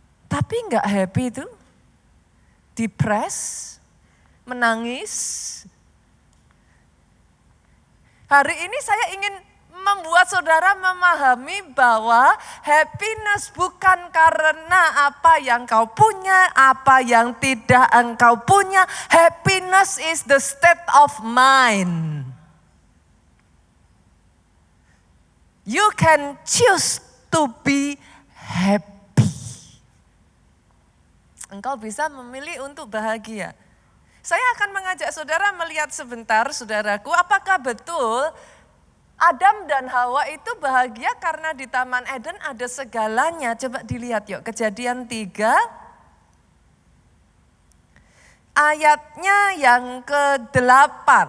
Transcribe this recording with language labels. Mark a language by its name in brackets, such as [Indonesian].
[Indonesian] Tapi enggak happy itu, depres, menangis. Hari ini saya ingin membuat saudara memahami bahwa happiness bukan karena apa yang kau punya, apa yang tidak engkau punya. [English] Happiness is the state of mind. You can choose to be happy. [Indonesian] Engkau bisa memilih untuk bahagia. Saya akan mengajak saudara melihat sebentar, saudaraku, apakah betul Adam dan Hawa itu bahagia karena di Taman Eden ada segalanya. Coba dilihat yuk, Kejadian 3 ayatnya yang ke-8.